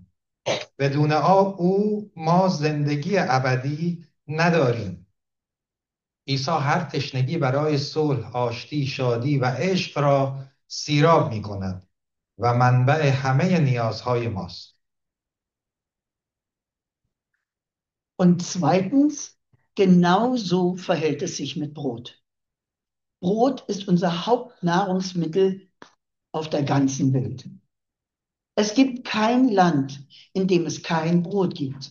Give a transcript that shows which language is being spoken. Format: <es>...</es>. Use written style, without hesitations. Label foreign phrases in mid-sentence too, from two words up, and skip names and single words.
<fa>بدون آب ما زندگی ابدی نداریم. عیسی هر تشنگی برای صلح، آشتی، شادی و عشق را سیراب می کند و منبع همه نیازهای ماست.</fa> <de>Und zweitens, genau so verhält es sich mit Brot. Brot ist unser Hauptnahrungsmittel auf der ganzen Welt. Es gibt kein Land, in dem es kein Brot gibt.</de>